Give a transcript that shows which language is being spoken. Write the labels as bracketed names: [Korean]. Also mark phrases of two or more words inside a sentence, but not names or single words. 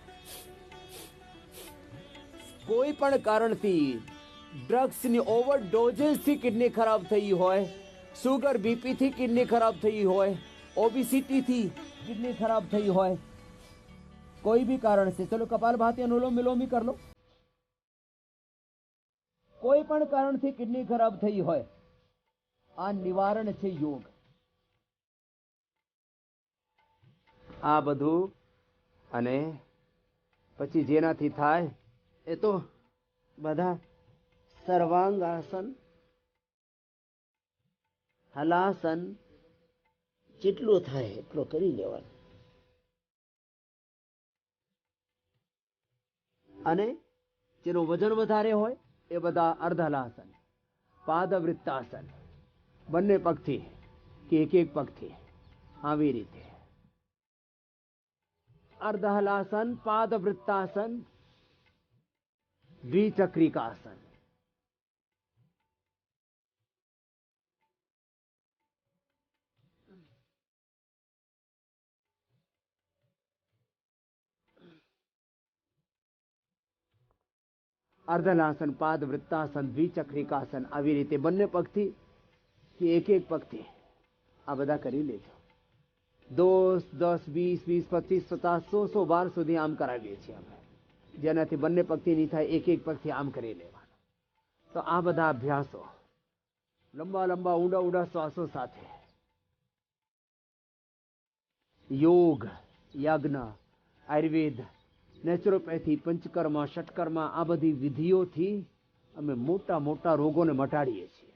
[Gujarati] કોઈ પણ કારણથી ડ્રગ્સ ની ઓવરડોઝેસ થી કિડની ખરાબ થઈ હોય, શુગર બીપી થી કિડની ખરાબ થઈ હોય, ઓબેસિટી થી કિડની ખરાબ થઈ હોય, [Hindi] कोई भी कारण से, चलो कपालभाति अनुलोम विलोम ही कर लो, [Gujarati] કોઈ પણ કારણ સે કિડની ખરાબ થઈ હોય, આ નિવારણ છે યોગ। આ બધુ અને પછી જેનાથી થાય એ તો બધા સર્વાંગ આસન, હલાસન જેટલો થાય એટલો કરી લેવાનો। અને જેનો વજન વધારે હોય એ બધા અર્ધહલાસન, પાદવૃત્તાસન, બંને પગથી કે એક પગથી આવી રીતે अर्धहलासन, पादवृत्तासन, द्विचक्रिकासन। अर्धलासन, पादवृत्तासन, द्विचक्रिकासन આવી રીતે બંને પગથી કે એક પગથી આ બધા કરી લેજો। 10, 10, 20, 20, 25, 50, 100 બાર સુધી આમ કરાવીએ છીએ અમે, જેનાથી બંને પગથી નહીં થાય, એક પગથી આમ કરી લેવાનું। તો આ બધા અભ્યાસો લંબા લંબા ઊંડા ઊંડા શ્વાસો સાથે યોગ, યજ્ઞ, આયુર્વેદ, નેચરોપેથી, પંચકર્મ, ષટકર્મ આ બધી વિધિઓથી અમે મોટા મોટા રોગોને મટાડીએ છીએ।